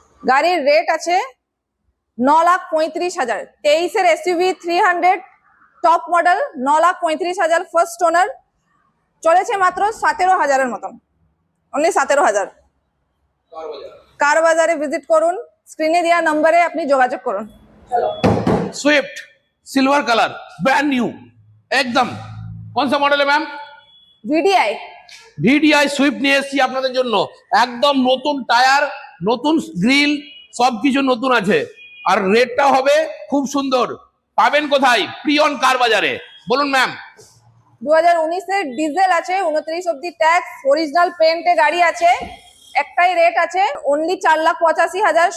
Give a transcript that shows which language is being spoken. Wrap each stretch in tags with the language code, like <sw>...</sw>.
<bn>গাড়ির রেট আছে 9,35,000, 23 এর SUV 300 top model, 9,35,000, first owner. চলেছে মাত্র 17,000 এর মতন, অনলি 17,000। কার বাজারে ভিজিট করুন, স্ক্রিনে দেওয়া নম্বরে আপনি যোগাযোগ করুন।</bn> <hi>Swift silver colour brand new एकदम। कौन सा मॉडल है मैम?</hi> <en>VDI</en> <bn>ভিডিআই সুইফট নিয়ে এসেছি আপনাদের জন্য, একদম নতুন টায়ার, নতুন গ্রিল, সবকিছু নতুন আছে। আর রেটটা হবে খুব সুন্দর। পাবেন কোথায়? প্রিয়ন কার বাজারে। বলুন ম্যাম। 2019-এর ডিজেল আছে, 29 অব্দি ট্যাক্স, অরিজিনাল পেন্টে গাড়ি আছে, একটাই রেট আছে অনলি 4,85,000।</bn>